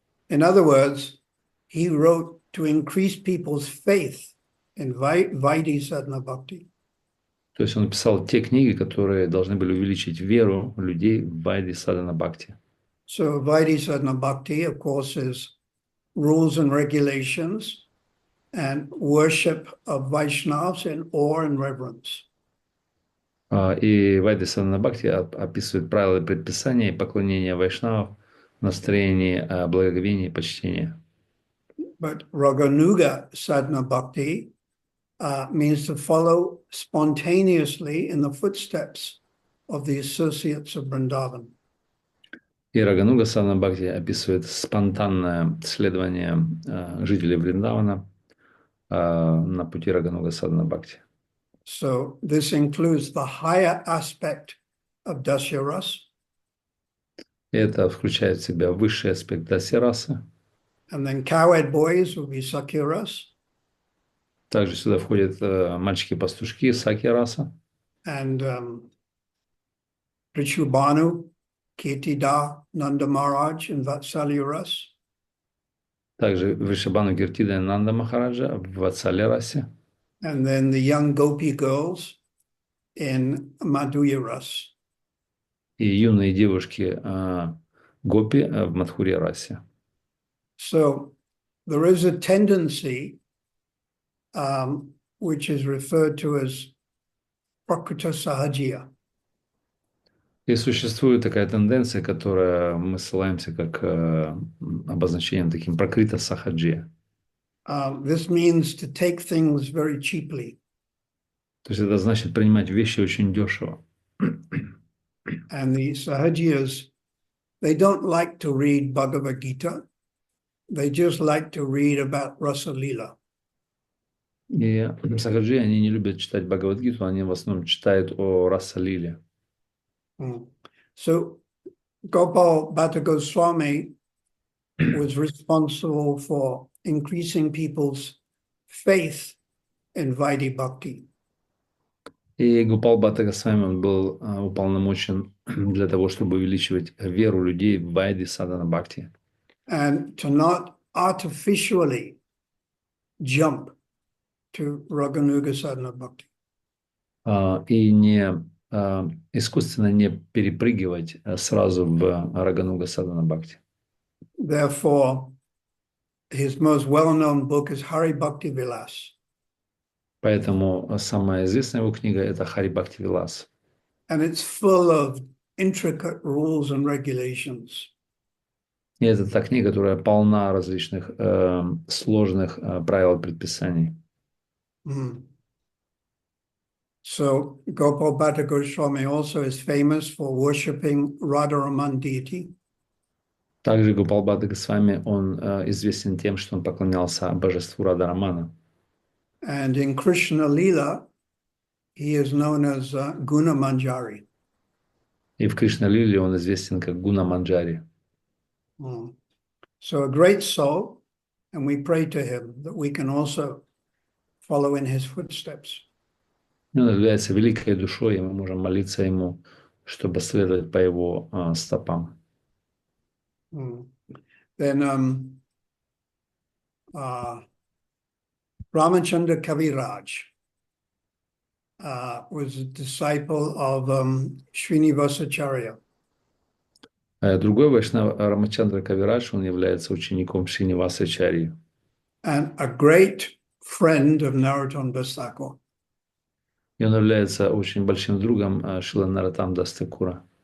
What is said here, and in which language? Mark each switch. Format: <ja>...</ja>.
<en>In other words, he wrote to increase people's faith in Vaidhi sadhana bhakti.</en> <ru>То есть он писал те книги, которые должны были увеличить веру людей в Вайди Садана Бхакти.</ru> <en>So Vaidhi sadhana bhakti, of course, is rules and regulations and worship of Vaishnavas in awe and reverence.</en> <ru>И Вайди Садана Бхакти описывает правила и предписания и поклонения вайшнавов в настроении благоговения и почтения.</ru> <en>But Raganuga sadhana bhakti means to follow spontaneously in the footsteps of the associates of Vrindavan.</en> <ru>И Рагануга Садана Бхакти описывает спонтанное следование жителей Вриндавана на пути Рагануга Садана Бхакти.</ru> <en>So this includes the higher aspect of Dasyaras.</en> <ru>Это включает в себя высший аспект Дасирасы.</ru> <en>And then cowherd boys will be Sakyaras.</en> <ru>Также сюда входят мальчики-пастушки Сакья-раса.</ru> <en>And Richubhanu, Kirtida, Nanda Maharaj and Vatsalya Ras.</en> <ru>Также Вришабану Киртида и Нанда Махараджа в Ватсале-расе.</ru> <en>And then the young Gopi girls in Madhurya Ras.</en> <ru>И юные девушки гопи в Мадхурья расе.</ru> <en>So there is a tendency, which is referred to as prakrita sahajya.</en> <ru>И существует такая тенденция, которая мы ссылаемся как обозначением таким пракрита сахаджия.</ru> <en>This means to take things very cheaply.</en> <ru>То есть это значит принимать вещи очень дешево.</ru> <en>And the sahajiyas, they don't like to read Bhagavad Gita. They just like to read about Rasa Lila.</en> <ru>И сахаджи, они не любят читать Бхагавад-гиту, они в основном читают о Раса-лиле.</ru> <en>So Gopal Bhatta Goswami was responsible for increasing people's faith in Vaidhi Bhakti.</en> <ru>И Гопал Бхатта Госвами, он был уполномочен для того, чтобы увеличивать веру людей в Вайди Садана Бхакти.</ru> <en>And to not artificially jump to Raganuga Sadhana Bhakti.</en> <ru>И не искусственно не перепрыгивать сразу в Рагануга Садана Бхакти.</ru> <en>Therefore, his most well-known book is Hari Bhakti Vilas.</en> <ru>Поэтому самая известная его книга – это Хари Бхакти Вилас.</ru> <en>And it's full of intricate rules and regulations.</en> <ru>И это та книга, которая полна различных сложных правил и предписаний.</ru> <en>So Gopal Bhatta Goswami also is famous for worshipping Radharaman deity.</en> <ru>Также Гопал Бхатта Госвами, он известен тем, что он поклонялся божеству Радhaрамана.</ru> <en>And in Krishna Lila, he is known as Guna Manjari.</en> <ru>И в Кришна-лиле он известен как Гуна Манджари.</ru> <en>So a great soul, and we pray to him that we can also follow in his footsteps.</en> <ru>Он является великой душой, и мы можем молиться ему, чтобы следовать по его стопам.</ru> <en>Then Ramachandra Kaviraj was a disciple of Srinivasacharya.</en> <ru>Другой вайшнав Рамачандра Кавирадж, он является учеником Шринивасачарьи.</ru> <en>And a great friend of Narottam Das Thakur.</en> <ru>И он является очень большим другом Шрила Нароттам Дас Thakura.</ru>